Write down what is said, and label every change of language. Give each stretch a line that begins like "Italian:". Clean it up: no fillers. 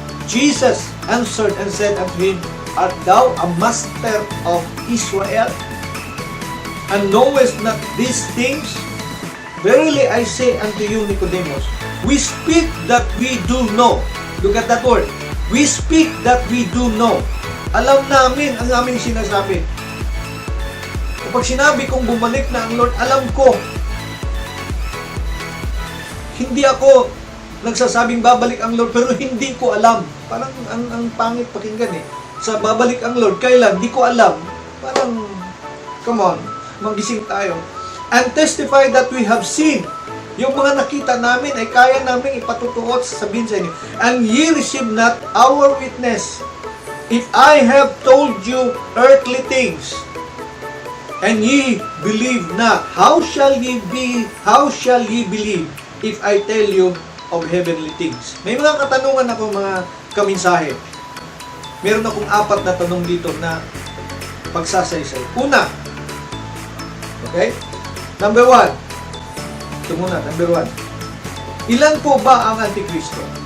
English: Jesus answered and said unto him, Art thou a master of Israel, and knowest not these things? Verily I say unto you, Nicodemus, we speak that we do know. Look at that word. We speak that we do know.
Filipino: Alam namin ang aming sinasabi. Kapag sinabi kong bumalik na ang Lord, alam ko. Hindi ako nagsasabing babalik ang Lord, pero hindi ko alam. Parang ang pangit pakinggan eh. Sa babalik ang Lord, kailan? Hindi ko alam. Parang,
English: come on,
Filipino: magising tayo.
English: And testify that we have seen.
Filipino: Yung mga nakita namin ay kaya namin ipatutuot, sabihin sa inyo.
English: And ye receive not our witness. If I have told you earthly things, and ye believe not, how shall ye believe if I tell you of heavenly things?
Filipino: May mga katanungan ako mga kaminsahe. Meron akong 4 na tanong dito na pagsasaysay. Una, okay? Number 1. Ito muna, number 1. Ilan po ba ang Antikristo?